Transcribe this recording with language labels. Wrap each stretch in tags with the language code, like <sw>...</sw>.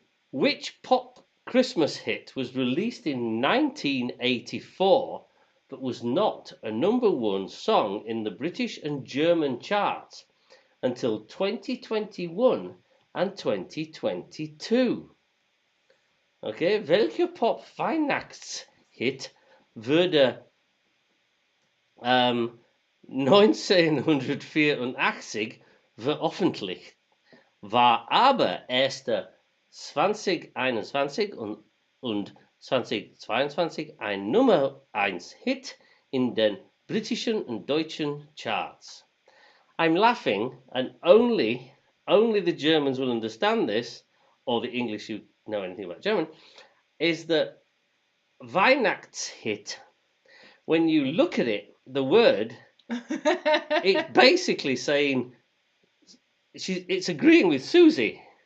<en>Which pop Christmas hit was released in 1984 but was not a #1 song in the British and German charts until 2021 and 2022?</en> <de>Okay, welcher Pop-Weihnachtshit wurde 1984 veröffentlicht, war aber erst 2021 und 2022 ein Nummer-1-Hit in den britischen und deutschen Charts?</de> <en>I'm laughing, and only the Germans will understand this, or the English who know anything about German, is that Weihnachtshit, when you look at it, the word, it's basically saying, it's agreeing with Susie.</en>